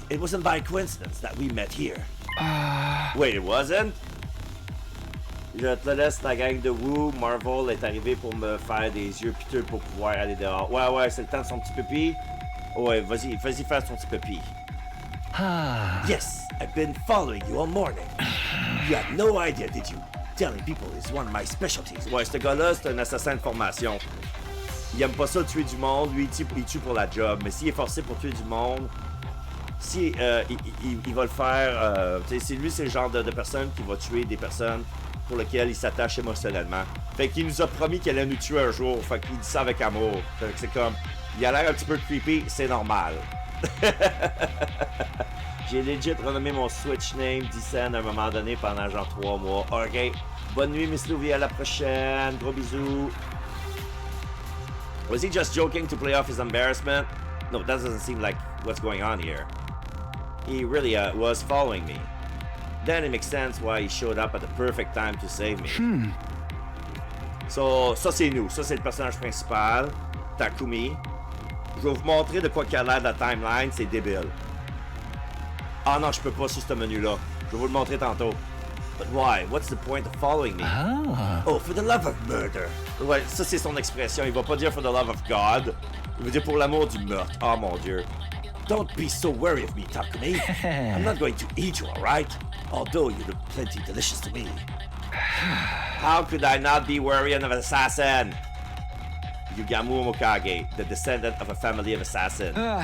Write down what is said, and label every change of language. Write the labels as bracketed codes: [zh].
[en] It wasn't by coincidence that we met here. Wait, it wasn't? [fr] Je te laisse, la gang de Woo. Marvel est arrivé pour me faire des yeux piteux pour pouvoir aller dehors. Ouais, c'est le temps de son petit pipi. Ouais, vas-y faire son petit pipi. [en] Yes, I've been following you all morning. You had no idea, did you? Telling people is one of my specialties. [fr] Ouais, ce gars-là, c'est un assassin de formation. Il aime pas ça tuer du monde, lui il tue pour la job, mais s'il est forcé pour tuer du monde, si il va le faire, c'est lui, c'est le genre de personne qui va tuer des personnes pour lesquelles il s'attache émotionnellement. Fait qu'il nous a promis qu'elle allait nous tuer un jour. Fait qu'il dit ça avec amour. Fait que c'est comme, il a l'air un petit peu creepy, c'est normal. J'ai legit renommé mon Switch name Dicen à un moment donné pendant genre 3 mois. Ok, bonne nuit Miss Louie, à la prochaine, gros bisous. [en] Was he just joking to play off his embarrassment? No, that doesn't seem like what's going on here. He really was following me. Then it makes sense why he showed up at the perfect time to save me. [fr] So, ça c'est nous, ça c'est le personnage principal, Takumi. Je vais vous montrer de quoi qu'il a l'air de la timeline, c'est débile. Ah non, je peux pas sur ce menu-là. Je vais vous le montrer tantôt. [en] But why? What's the point of following me? Oh, for the love of murder. [fr] Ouais, ça c'est son expression. Il va pas dire [en] for the love of God. [fr] Il veut dire pour l'amour du meurtre. Oh mon Dieu. [en] Don't be so worried of me, Takumi. I'm not going to eat you, alright? Although you look plenty delicious to me. How could I not be worried of an assassin? Yugamu Mokage, the descendant of a family of assassins.